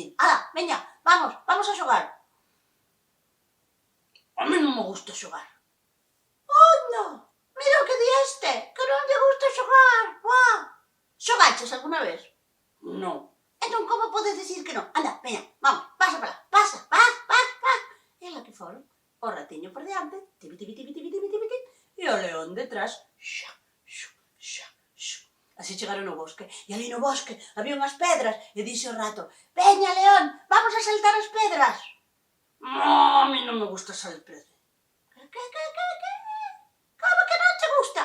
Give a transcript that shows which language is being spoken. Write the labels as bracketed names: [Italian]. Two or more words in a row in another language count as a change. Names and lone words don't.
[Galician] Ala, veña, vamos a xogar. A mí non me gusta xogar. Onda, mira o que di este, que non lle gusta xogar. Buah. Xogaches alguna vez? Non. Entón, como podes decir que non? Anda, veña, vamos, pasa para lá, pasa. E ala que foron, o ratiño por diante, tipi, tipi, tipi, tipi, tipi, tipi, tipi, e o león detrás, xa, xu, xa, xu. Así chegaron ao bosque, e ali no bosque había unhas pedras, e dixe o rato: «Veña, león, vamos a saltar as pedras». A mí non me gusta saltar pedras. Que? Como que non te gusta?